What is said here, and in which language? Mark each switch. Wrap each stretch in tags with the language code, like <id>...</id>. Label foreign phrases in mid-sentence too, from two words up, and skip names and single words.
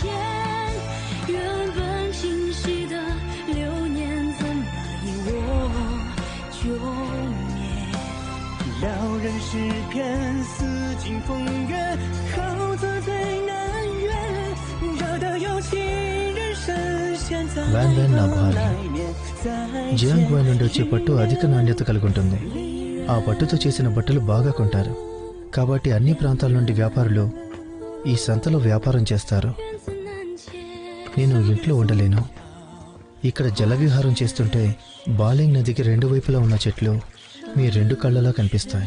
<zh>原本清晰的流年，怎么因我就灭？撩人诗篇，似尽风月，好字最难圆，惹得有情人深陷在</zh> <te>వ్యాన్ వ్యాన్ నా భార్య.</te> <zh>来年再</zh> <te>జియాంగ్వాన్ నుండి వచ్చే పట్టు అధిక నాణ్యత కలిగి ఉంటుంది. ఆ పట్టుతో చేసిన బట్టలు బాగా కొంటారు. కాబట్టి అన్ని ప్రాంతాల నుండి వ్యాపారులు ఈ సంతలో వ్యాపారం చేస్తారు. నేను ఇంట్లో ఉండలేను. ఇక్కడ జల విహారం చేస్తుంటే బాలింగ్ నదికి రెండు వైపులా ఉన్న చెట్లు మీ రెండు కళ్ళలా కనిపిస్తాయి.</te>